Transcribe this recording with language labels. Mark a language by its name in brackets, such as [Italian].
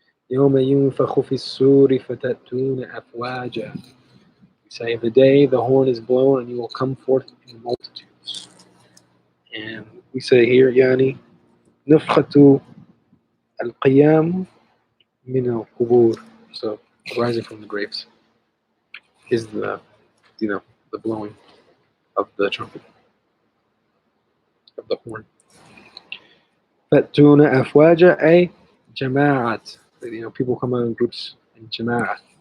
[Arabic] يوم ينفخ في الصور فتأتون أفواجا. [English] Say the day the horn is blown and you will come forth in multitudes. And we say here, [Arabic] يعني نفخة القيام من القبور. [English] So rising from the graves is the blowing of the trumpet, of the horn. [Arabic] فَأْتُونَ أَفْوَاجًا, أي جماعات. [English] People come out in groups in جماعات.